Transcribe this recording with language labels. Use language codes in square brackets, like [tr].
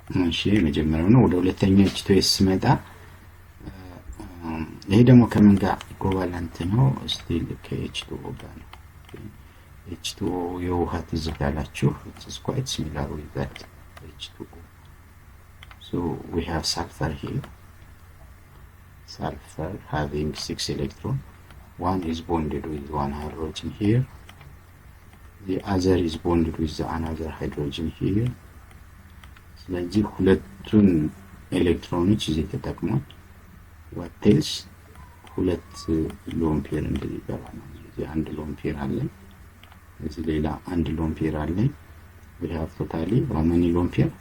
[am] እሺ መጀመሪያው ነው። ወደ ሁለተኛው H2S ስመጣ ይሄ ደግሞ ከምን ጋር ኢኩቫለንት ነው? ስቲል ከH2O ጋር ነው። H2O የውሃ ትዝታ ያላችሁ [en] it's quite similar with that H2O. So we have sulfur here. Sulfur having 6 electrons. One is bonded with one hydrogen here. The other is bonded with another hydrogen here. [am] ስለዚህ ሁለቱን ኤሌክትሮኖች እዚህ ተጠቅሟል። [en] what else? [am] ሁለት ሎን ፔር እንደዚህ ይባላል። እዚህ አንድ ሎን ፔር አለ፣ እዚህ ሌላ አንድ ሎን ፔር አለ። [en] we have totally how many [am] ሎን ፔር?